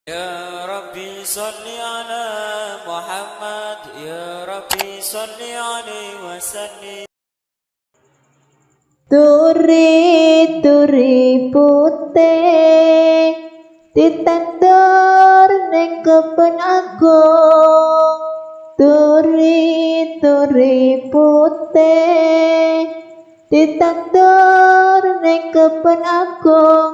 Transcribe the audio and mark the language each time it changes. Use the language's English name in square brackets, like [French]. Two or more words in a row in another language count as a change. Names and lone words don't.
[Arabic] Ya Rabbi salli ala Muhammad, Ya Rabbi salli alaihi wasallim. [Javanese] Turi putih ditandur ning kebon agung. Turi putih ditandur ning kebon agung.